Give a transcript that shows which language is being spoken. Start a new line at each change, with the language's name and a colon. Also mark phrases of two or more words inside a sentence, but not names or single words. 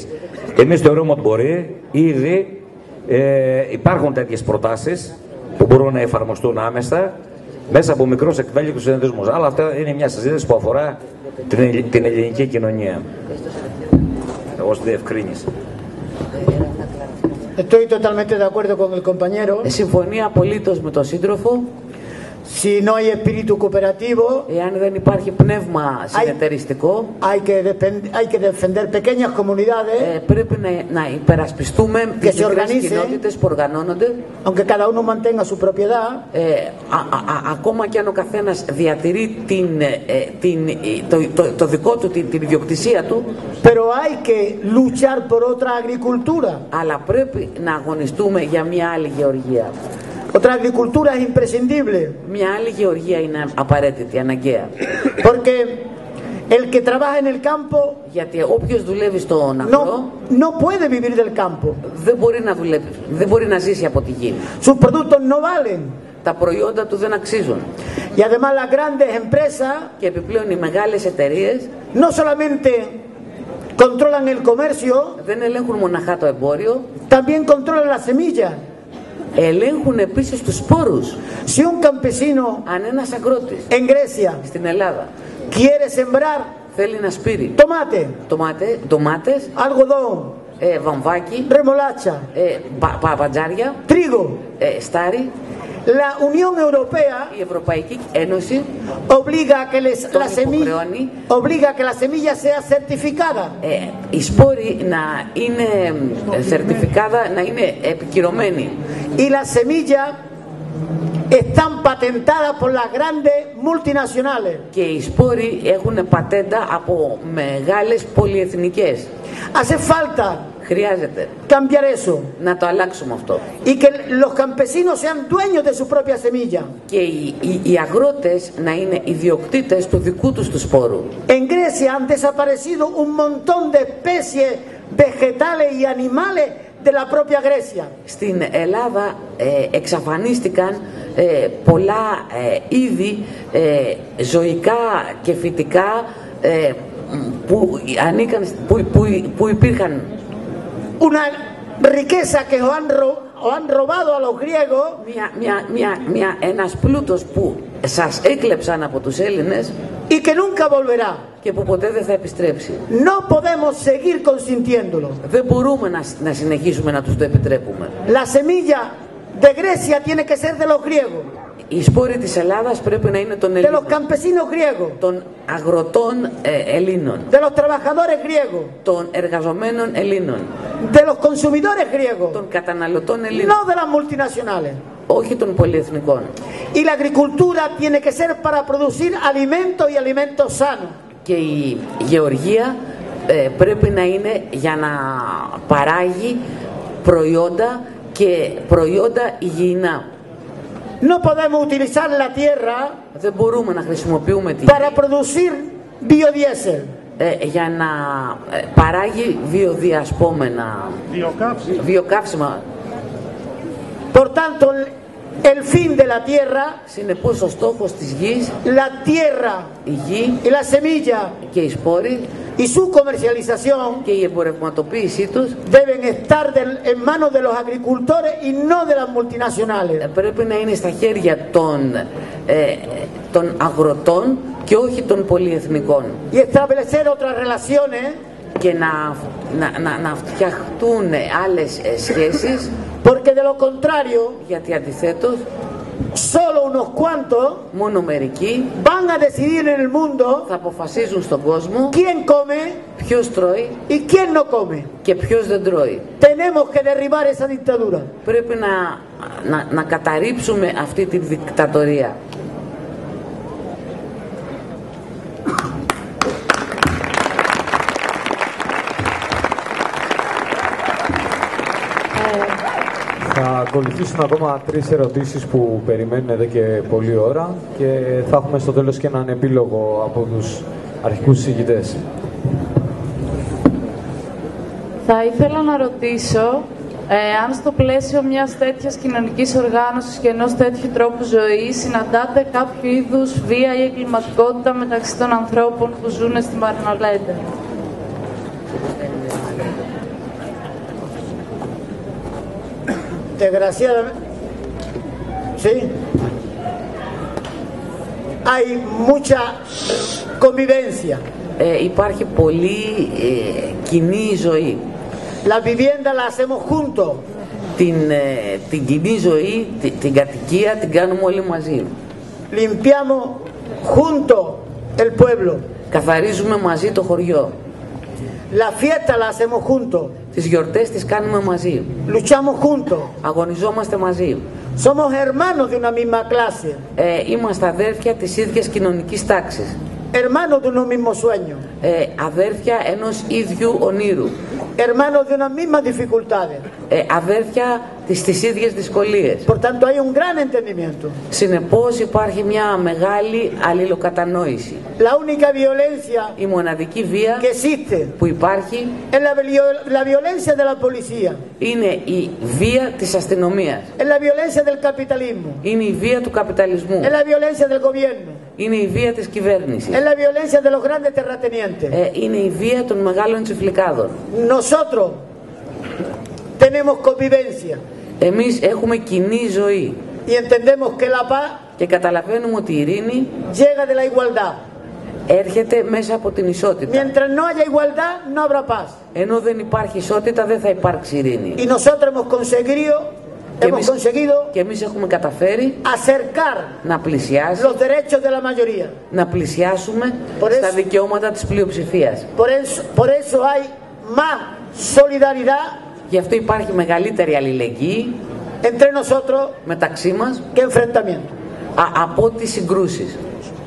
Greek: Εμείς θεωρούμε ότι μπορεί. Ήδη υπάρχουν τέτοιες προτάσεις που μπορούν να εφαρμοστούν άμεσα μέσα από μικρούς εκβέλικτους συνεταιρισμούς. Αλλά αυτά είναι μια συζήτηση που αφορά την ελληνική κοινωνία. Ως διευκρίνηση.
Spanish: Estoy totalmente de acuerdo con el compañero.
Greek: Συμφωνεί απολύτως με τον σύντροφο.
Spanish: Si no hay espíritu cooperativo,
Greek: εάν δεν υπάρχει πνεύμα συνεταιριστικό,
Spanish: hay que defender pequeñas comunidades,
Greek: πρέπει να υπερασπιστούμε τις μικρές κοινότητες που οργανώνονται,
Spanish: aunque cada uno mantenga su propiedad,
Greek: ακόμα και αν ο καθένας διατηρεί το δικό του, την ιδιοκτησία του,
Spanish: pero hay que luchar por otra agricultura.
Greek: Αλλά πρέπει να αγωνιστούμε για μια άλλη γεωργία.
Spanish: Otra agricultura es imprescindible.
Greek: Μια άλλη γεωργία είναι απαραίτητη, αναγκαία.
Spanish: Porque el que trabaja en el campo,
Greek: γιατί όποιος δουλεύει στον αγρό,
Spanish: no puede vivir del campo.
Greek: Δεν μπορεί να δουλεύει, δεν μπορεί να ζήσει από τη γη.
Spanish: Sus productos no valen.
Greek: Τα προϊόντα του δεν αξίζουν.
Spanish: Y además las grandes empresas,
Greek: και επιπλέον οι μεγάλες εταιρείες,
Spanish: no solamente controlan el comercio,
Greek: δεν ελέγχουν μοναχά το εμπόριο,
Spanish: también controlan la semilla.
Greek: Ελέγχουν επίσης τους σπόρους.
Spanish: Si un campesino,
Greek: αν ένας αγρότης
Spanish: en Grecia,
Greek: στην Ελλάδα,
Spanish: quiere sembrar,
Greek: θέλει να σπείρει
Spanish: ντομάτες, algodón,
Greek: βαμβάκι,
Spanish: remolacha,
Greek: παπατζάρια,
Spanish: trigo,
Greek: στάρι,
Spanish: la Unión Europea,
Greek: η Ευρωπαϊκή Ένωση,
Spanish: obliga a que la semilla sea certificada.
Greek: Οι σπόροι να είναι certificada, να είναι επικυρωμένοι.
Spanish: Y la semilla están patentadas por las grandes multinacionales.
Greek: Και οι σπόροι έχουν πατέντα από μεγάλες πολυεθνικές.
Spanish: Hace falta
Greek: χρειάζεται
Spanish: cambiar eso.
Greek: Να το αλλάξουμε αυτό.
Spanish: Y que los campesinos sean dueños de su propia semilla.
Greek: Και οι αγρότες να είναι ιδιοκτήτες του δικού τους του σπόρου.
Spanish: En Grecia han desaparecido un montón de especies vegetales y animales de la propia Grecia.
Greek: Στην Ελλάδα εξαφανίστηκαν πολλά είδη ζωικά και φυτικά που υπήρχαν.
Spanish: Una riqueza que han robado a los griegos.
Greek: Ένας πλούτος που σας έκλεψαν από τους Έλληνες
Spanish: y que nunca volverá.
Greek: Και που ποτέ δεν θα επιστρέψει.
Spanish: No podemos seguir consintiéndolo.
Greek: Δεν μπορούμε να συνεχίσουμε να τους το επιτρέπουμε.
Spanish: La semilla de Grecia tiene que ser de los griegos.
Greek: Οι σπόροι της Ελλάδας πρέπει να είναι των Ελλήνων.
Spanish: De los campesinos griegos.
Greek: Των αγροτών Ελλήνων.
Spanish: De los trabajadores griegos.
Greek: Των εργαζομένων Ελλήνων.
Spanish: De los consumidores griegos.
Greek: Των καταναλωτών Ελλήνων.
Spanish: No de las multinacionales.
Greek: Όχι των πολυεθνικών.
Spanish: Y la agricultura tiene que ser para producir alimentos y alimentos sanos.
Greek: Και η γεωργία πρέπει να είναι για να παράγει προϊόντα και προϊόντα υγιεινά.
Spanish: No podemos utilizar la tierra
Greek: δεν μπορούμε να χρησιμοποιούμε τη
Spanish: para producir biodiesel.
Greek: Για να παράγει βιοκαύσιμα.
Spanish: Por tanto, el fin de la tierra,
Greek: συνεπώς ο στόχος της γης,
Spanish: la tierra,
Greek: η γη
Spanish: y la semilla,
Greek: και οι σπόροι
Spanish: y su comercialización
Greek: και η εμπορευματοποίησή τους
Spanish: deben estar en manos de los agricultores y no de las multinacionales.
Greek: πρέπει να είναι στα χέρια των αγροτών και όχι των πολυεθνικών.
Spanish: Y establecer otras relaciones,
Greek: Και να φτιαχτούν άλλες σχέσεις,
Spanish: porque de lo contrario,
Greek: γιατί αντιθέτως
Spanish: solo unos cuantos
Greek: μόνο μερικοί
Spanish: van a decidir en el mundo
Greek: θα αποφασίζουν στον κόσμο
Spanish: quién come
Greek: ποιος τρώει
Spanish: y quién no come.
Greek: και ποιος δεν τρώει.
Spanish: Tenemos que derribar esa dictadura.
Greek: Πρέπει να καταρρίψουμε αυτή τη δικτατορία. Θα ακολουθήσουν ακόμα 3 ερωτήσεις που περιμένουν εδώ και πολλή ώρα και θα έχουμε στο τέλος και έναν επίλογο από τους αρχικούς συζητητές. Θα ήθελα να ρωτήσω αν στο πλαίσιο μιας τέτοιας κοινωνικής οργάνωσης και ενός τέτοιου τρόπου ζωής συναντάτε κάποιο είδους βία ή εγκληματικότητα μεταξύ των ανθρώπων που ζουν στη Μαρινολέντε.
Spanish: Desgraciadamente, sí, hay mucha convivencia.
Greek: Υπάρχει πολύ κοινή ζωή.
Spanish: La vivienda la hacemos juntos.
Greek: Την κοινή ζωή, την κατοικία την κάνουμε όλοι μαζί.
Spanish: Limpiamos juntos el pueblo.
Greek: Καθαρίζουμε μαζί το χωριό.
Spanish: La fiesta la hacemos juntos.
Greek: Τις γιορτές τις κάνουμε μαζί.
Spanish: Luchamos juntos.
Greek: Αγωνιζόμαστε μαζί.
Spanish: Somos hermanos de una misma clase.
Greek: Είμαστε αδέρφια της ίδιας κοινωνικής τάξης.
Spanish: Hermanos de unos mismos sueños.
Greek: Αδέρφια ενός ίδιου ονείρου.
Spanish: Hermanos de unas mismas dificultades.
Greek: Αδέρφια τις ίδιες δυσκολίες.
Spanish: Por tanto hay un gran entendimiento.
Greek: Συνεπώς υπάρχει μια μεγάλη αλληλοκατανόηση.
Spanish: La única violencia
Greek: Η μοναδική βία
Spanish: que existe
Greek: που υπάρχει
Spanish: es la violencia de la policía.
Greek: είναι η βία της αστυνομίας.
Spanish: Es la violencia del capitalismo.
Greek: Είναι η βία του καπιταλισμού.
Spanish: Es la violencia del gobierno.
Greek: Είναι η βία της κυβέρνησης.
Spanish: Es la violencia de los grandes terratenientes.
Greek: Είναι η βία των μεγάλων τσιφλικάδων.
Spanish: Nosotros tenemos convivencia.
Greek: Εμείς έχουμε κοινή ζωή
Spanish: Y entendemos que la paz
Greek: και καταλαβαίνουμε ότι η ειρήνη
Spanish: llega de la igualdad.
Greek: έρχεται μέσα από την ισότητα.
Spanish: Mientras no haya igualdad, no habrá paz.
Greek: Ενώ δεν υπάρχει ισότητα δεν θα υπάρξει ειρήνη.
Spanish: Y nosotros hemos conseguido
Greek: Και εμείς έχουμε καταφέρει
Spanish: acercar
Greek: να πλησιάσει,
Spanish: los derechos de la mayoría.
Greek: να πλησιάσουμε
Spanish: Por
Greek: στα
Spanish: eso-
Greek: δικαιώματα της πλειοψηφίας.
Spanish: Por eso hay más solidaridad
Greek: Γι' αυτό υπάρχει μεγαλύτερη αλληλεγγύη
Spanish: entre nosotros
Greek: μεταξύ μας
Spanish: que enfrentamiento.
Greek: από τις συγκρούσεις.